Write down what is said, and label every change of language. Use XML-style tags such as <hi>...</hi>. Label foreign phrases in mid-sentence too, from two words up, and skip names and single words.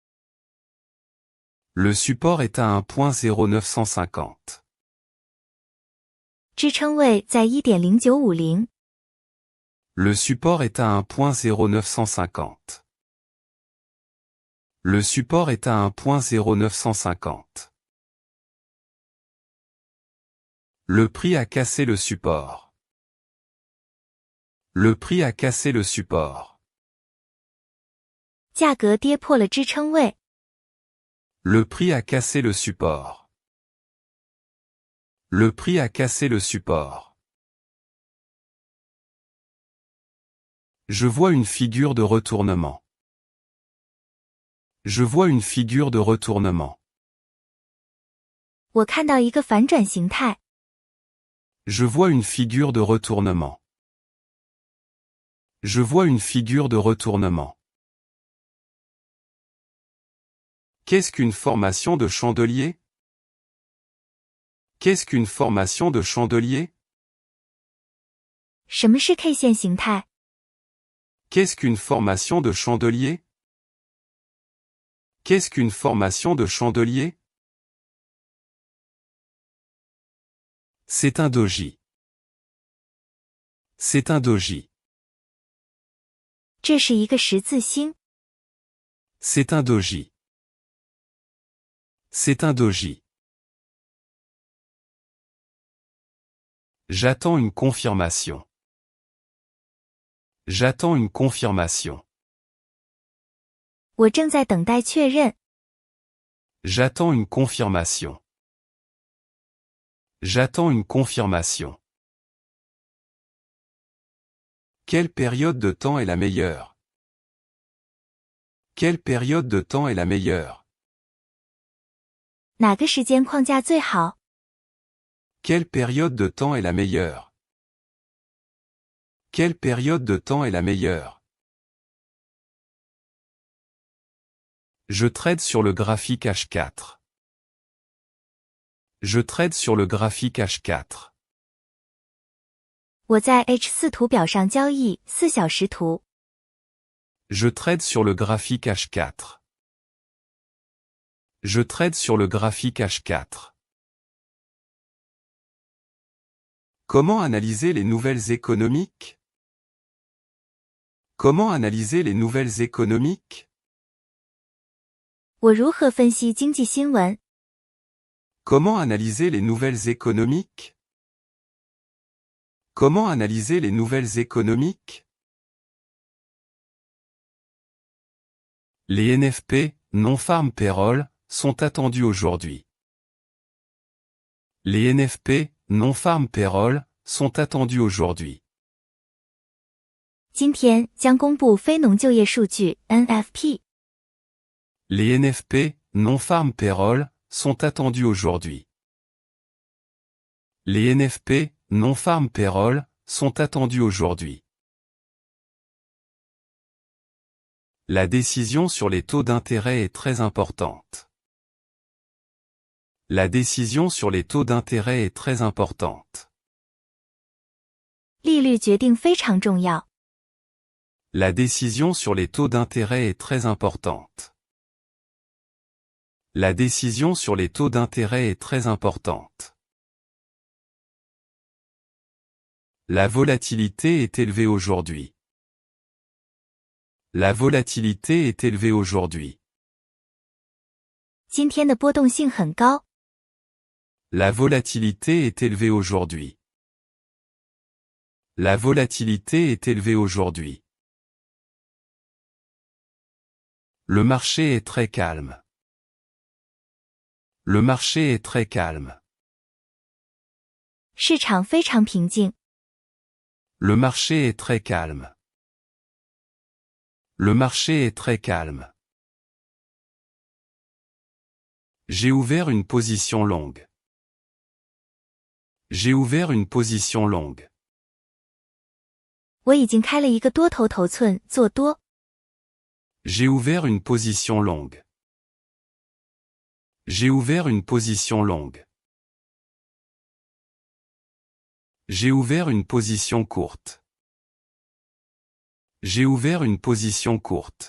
<fr>Le support est à un point 0,950.</fr> <zh>支撑位在 1.0950。</zh> <fr>Le support est à un point 0,950. Le support est à un point 0,950. Le prix a cassé le support. Le prix a cassé le support.</fr> <zh>价格跌破了支撑位。</zh> <fr>Le prix a cassé le support. Le prix a cassé le support. Je vois une figure de retournement. Je vois une figure de retournement.</fr> <zh>我看到一个反转形态。</zh> <fr>Je vois une figure de retournement. Je vois une figure de retournement. Qu'est-ce qu'une formation de chandelier? Qu'est-ce qu'une formation de chandelier?</fr> <zh>什么是 K 线形态？</zh> <fr>Qu'est-ce qu'une formation de chandelier? Qu'est-ce qu'une formation de chandelier? C'est un doji. C'est un doji.</fr> <zh>这是一个十字星。</zh> <fr>C'est un doji. C'est un doji. J'attends une confirmation. J'attends une confirmation.</fr> <zh>我正在等待确认。</zh> <fr>J'attends une confirmation. J'attends une confirmation. Quelle période de temps est la meilleure? Quelle période de temps est la meilleure?</fr> <zh>哪个时间框架最好？</zh> <fr>Quelle période de temps est la meilleure? Quelle période de temps est la meilleure? Je trade sur le graphique H4. Je trade sur le graphique H4.</fr> <zh>我在 H4 图表上交易4小时图。</zh> <fr>Je trade sur le graphique H4. Je trade sur le graphique H4. Comment analyser les nouvelles économiques? Comment analyser les nouvelles économiques?</fr> <zh>我如何分析经济新闻？</zh> <fr>Comment analyser les nouvelles économiques? Comment analyser les nouvelles économiques? Les NFP,</fr> <en>non-farm payroll,</en> <fr>sont attendus aujourd'hui. Les NFP,</fr> <en>non-farm payroll,</en> <fr>sont attendus aujourd'hui.</fr> <zh>今天将公布非农就业数据 NFP。</zh> <fr>Les NFP,</fr> <en>non-farm payroll,</en> <fr>sont attendus aujourd'hui. Les NFP,</fr> <en>non-farm payroll,</en> <fr>sont attendus aujourd'hui. La décision sur les taux d'intérêt est très importante. La décision sur les taux d'intérêt est très importante.</fr> <zh>利率决定非常重要。</zh> <fr>La décision sur les taux d'intérêt est très importante. La décision sur les taux d'intérêt est très importante. La volatilité est élevée aujourd'hui. La volatilité est élevée aujourd'hui.</fr> <zh>今天的波动性很高。</zh> <fr>La volatilité est élevée aujourd'hui. La volatilité est élevée aujourd'hui. Le marché est très calme. Le marché est très calme.</fr> <zh>市场非常平静。</zh> <fr>Le marché est très calme. Le marché est très calme. J'ai ouvert une position longue. J'ai ouvert une position longue.</fr> <zh>我已经开了一个多头头寸做多。</zh> <fr>J'ai ouvert une position longue. J'ai ouvert une position longue. J'ai ouvert une position courte. J'ai ouvert une position courte.</fr>